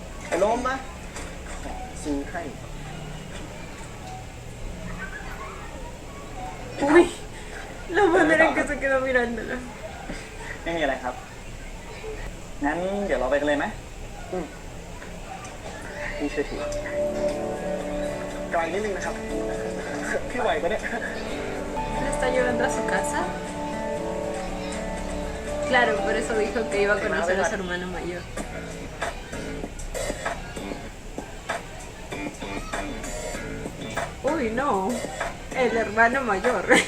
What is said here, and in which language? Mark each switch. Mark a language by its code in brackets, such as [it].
[th] Hello มาซื้อให้ [es] Uy, la manera en que se quedó mirándolo. [th] ไม่มีอะไรครับ งั้นเดี๋ยวเราไปกันเลยไหมพี่ช่วยถือไกลนิดนึงนะครับ พี่ไหวปะเนี่ย [es] ¿Le está llevando a su casa? Claro, por eso dijo que iba a conocer a su hermano mayor. Uy, no. El hermano mayor.